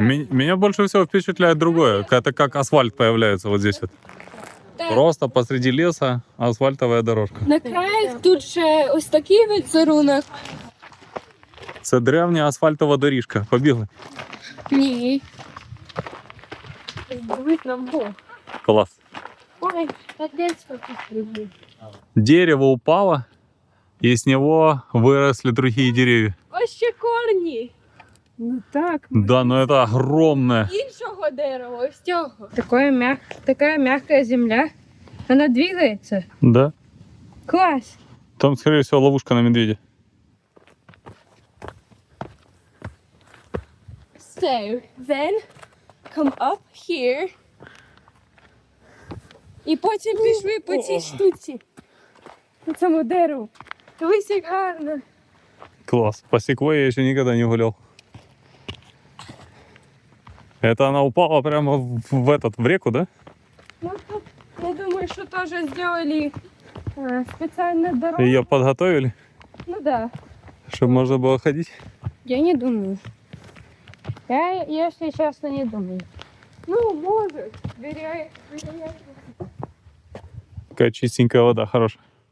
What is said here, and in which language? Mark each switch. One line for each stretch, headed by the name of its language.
Russian: Меня больше всего впечатляет другое. Это как асфальт появляется вот здесь вот. Так. Просто посреди леса асфальтовая дорожка.
Ukrainian: На краях тут ще ось такий візерунок. Це древня асфальтова доріжка. Побігли. Ні. Дивись нам Бог.
Russian: Класс. Ой, опять
Ukrainian: потрібно.
Russian: Дерево упало, и с него выросли другие деревья.
Ukrainian: Ось ще корні.
Russian: Ну так. Да, но это огромное.
Ukrainian: Іншого дерева, ось цього. Така м'яка земля. Вона двигається.
Russian: Да.
Ukrainian: Клас.
Russian: Там, скорее всего, ловушка на медведя.
English: So, then come up here.
Ukrainian: І потім пішли по цій штуці. По цьому дереву. Дивись, як гарно.
Russian: Класс. По секвойе я еще никогда не гулял. Это она упала прямо в реку, да?
Ukrainian: Ну, тут, я думаю, що теж зробили спеціальну дорогу.
Russian: Ее подготовили, Ну да. чтобы можно было ходить. Я не думаю. Я, если честно, не думаю. Ну, может. Вероятно. Такая чистенькая вода, хорошая.